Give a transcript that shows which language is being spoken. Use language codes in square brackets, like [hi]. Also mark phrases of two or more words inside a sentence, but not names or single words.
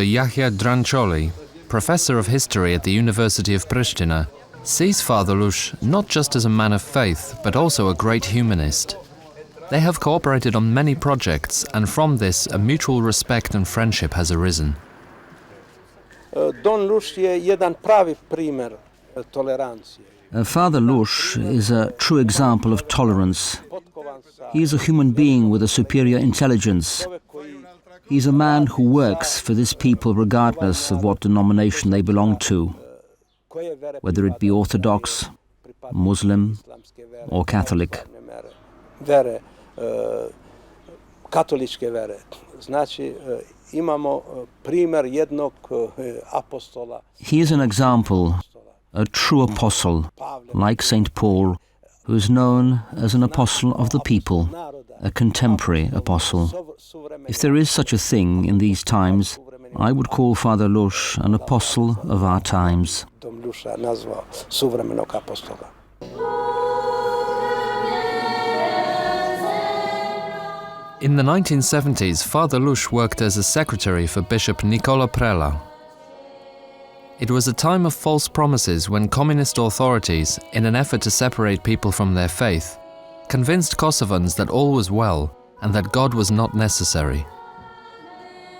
[en] Yahya Drancholi, professor of history at the University of Pristina, sees Father Lush not just as a man of faith, but also a great humanist. They have cooperated on many projects, and from this a mutual respect and friendship has arisen. [sr] Don Lush je jedan pravi primer tolerancije. [en] Father Lush is a true example of tolerance. He is a human being with a superior intelligence. He is a man who works for this people regardless of what denomination they belong to, whether it be Orthodox, Muslim or Catholic. [sr] Katoličke vere. Znači, imamo primer jednog apostola. [en] He is an example, a true apostle, like St. Paul, who is known as an apostle of the people, a contemporary apostle. If there is such a thing in these times, I would call Father Lush an apostle of our times. [hr] Dom Lusha nazvao suvremenog apostola. [en] In the 1970s, Father Lush worked as a secretary for Bishop Nicola Prela. It was a time of false promises when communist authorities, in an effort to separate people from their faith, convinced Kosovans that all was well and that God was not necessary.